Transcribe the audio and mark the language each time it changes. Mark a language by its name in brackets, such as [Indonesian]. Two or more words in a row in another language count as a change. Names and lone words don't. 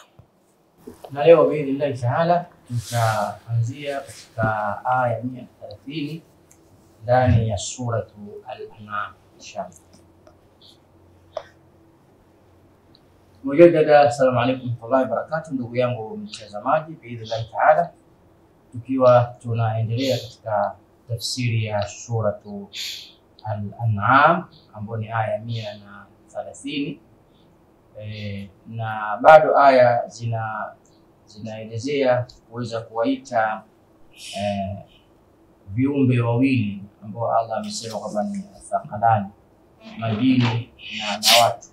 [Swahili] Na leo [Arabic] بإذن الله تعالى [Swahili] tutaanzia katika aya 130 ndani ya suratu Al-An'am inshallah. Mujaddada, [Arabic] السلام عليكم ورحمة الله وبركاته. [Swahili] Ndugu yangu mtazamaji, [Arabic] بإذن الله تعالى [Swahili] tukiwa tunaendelea katika tafsiri ya suratu Al-An'am ambayo ni aya 130, na bado aya zinaelezea kuweza kuwaita viumbe wawili ambao Allah amesema kwamba ni thaqalani, majini na watu.